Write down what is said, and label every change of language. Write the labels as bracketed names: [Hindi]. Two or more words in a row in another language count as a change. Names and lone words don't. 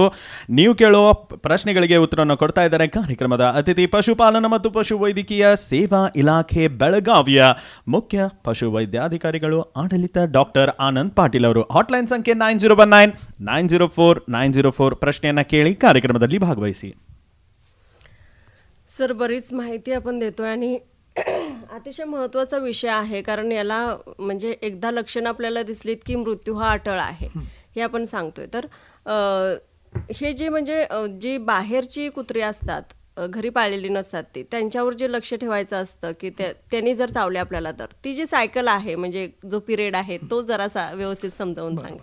[Kannada] ನೀವು ಕೇಳುವ ಪ್ರಶ್ನೆಗಳಿಗೆ ಉತ್ತರವನ್ನು ಕೊಡ್ತಾ ಇದ್ದಾರೆ ಕಾರ್ಯಕ್ರಮದ ಅತಿಥಿ ಪಶುಪಾಲನಾ ಮತ್ತು ಪಶುವೈದ್ಯಕೀಯ ಸೇವಾ ಇಲಾಖೆ ಬೆಳಗಾವಿಯ ಮುಖ್ಯ ಪಶುವೈದ್ಯಾಧಿಕಾರಿಗಳು ಆಡಳಿತ ಡಾಕ್ಟರ್ ಆನಂದ್ ಪಾಟೀಲ್ ಅವರು. ಹಾಟ್ಲೈನ್ ಸಂಖ್ಯೆ 9019-904-904. ಪ್ರಶ್ನೆಯನ್ನ ಕೇಳಿ ಕಾರ್ಯಕ್ರಮದಲ್ಲಿ ಭಾಗವಹಿಸಿ. [Marathi] सर, बरीच माहिती आपण देतोय आणि अतिशय महत्त्वाचा विषय आहे, कारण याला म्हणजे एकदा लक्षणं आपल्याला दिसलीत की मृत्यू हा अटळ आहे हे आपण सांगतोय. तर हे जे म्हणजे जी बाहेरची कुत्री असतात, घरी पाळलेली नसतात ती, त्यांच्यावर जे लक्ष ठेवायचं असतं की त्यांनी जर चावले आपल्याला तर ती जी सायकल आहे म्हणजे जो पिरियड आहे तो जरासा व्यवस्थित समजावून सांगा.